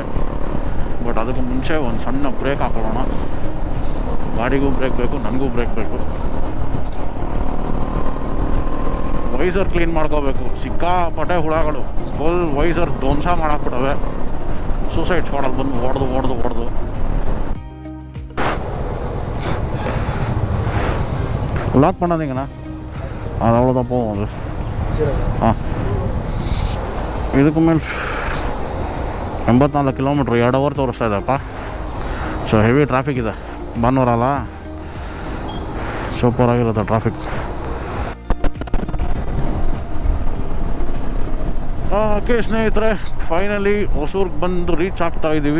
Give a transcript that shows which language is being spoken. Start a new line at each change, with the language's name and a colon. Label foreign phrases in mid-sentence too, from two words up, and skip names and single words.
Kannada: ಬಟ್ ಅದಕ್ಕೂ ಮುಂಚೆ ಒಂದು ಸಣ್ಣ ಬ್ರೇಕ್ ಹಾಕೊಳ್ಳೋಣ. ಗಾಡಿಗೂ ಬ್ರೇಕ್ ಬೇಕು, ನನಗೂ ಬ್ರೇಕ್ ಬೇಕು.
English: visor clean
Kannada: ಮಾಡ್ಕೋಬೇಕು. ಸಿಕ್ಕಾಪಟ್ಟೆ ಹುಳಗಳು
English: full visor
Kannada: ಧ್ವಂಸ ಮಾಡಾಕ್ಬಿಟ್ಟವೆ. ಸೂಸೈಡ್ ಸ್ಕ್ವಾಡಲ್ಲಿ ಬಂದು ಹೊಡೆದು
Tamil: லாக் பண்ணாதீங்கண்ணா. அது அவ்வளோதான் போகும் அது.
Kannada: ಇದಕ್ಕೆ ಮೇಲೆ 84 ಕಿಲೋಮೀಟ್ರ್ 2 ಅವರ್ ತೋರಿಸ್ತಾ ಇದೆಪ್ಪ.
English: so heavy traffic
Kannada: ಇದೆ, ಭಾನುವಾರ ಅಲ್ಲ, ಸೂಪರ್ ಆಗಿರುತ್ತೆ ಟ್ರಾಫಿಕ್. ಓಕೆ ಸ್ನೇಹಿತರೆ, ಫೈನಲಿ ಹೊಸೂರ್ಗೆ ಬಂದು ರೀಚ್ ಆಗ್ತಾ ಇದ್ದೀವಿ.